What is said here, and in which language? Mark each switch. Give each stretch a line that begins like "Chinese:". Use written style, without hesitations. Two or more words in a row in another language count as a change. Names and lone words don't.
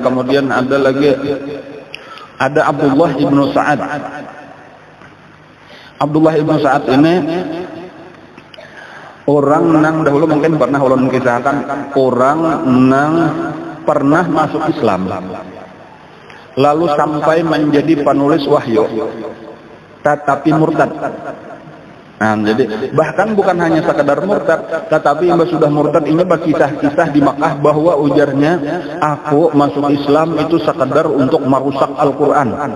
Indonesian: Kemudian ada lagi Abdullah ibnu Sa'ad. Abdullah ibnu Sa'ad ini orang nang dahulu mungkin pernah ulun kisahkan, orang nang pernah masuk Islam lalu sampai menjadi penulis wahyu tetapi murtad. Nah, jadi bahkan bukan hanya sekadar murtad, tetapi yang sudah murtad ini berkisah-kisah di Makkah bahwa ujarnya, aku masuk Islam itu sekadar untuk merusak Al-Quran.